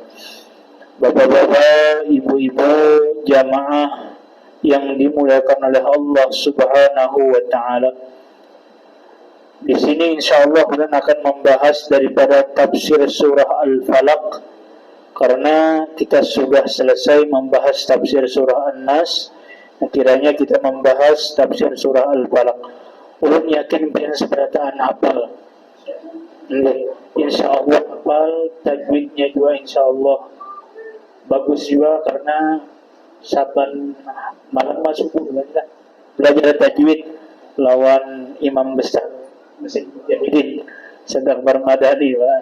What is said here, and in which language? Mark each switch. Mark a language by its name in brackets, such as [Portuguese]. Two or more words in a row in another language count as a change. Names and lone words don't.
[Indonesian] Bapak-bapak, ibu-ibu, jamaah yang dimuliakan oleh Allah [Arabic] سبحانه وتعالى, [Indonesian] di sini insyaallah kita akan membahas daripada tafsir surah Al-Falaq, karena kita sudah selesai membahas tafsir surah An-Nas. Kiranya kita membahas tafsir surah Al-Falaq. [Banjar] Ulun yakin pian seberataan hafal. Insyaallah hafal, tajwidnya juga insyaallah bagus juga, karena saban malam masuk kita belajar tajwid lawan imam besar Masjid Mujahidin sedang bermadani, Pak.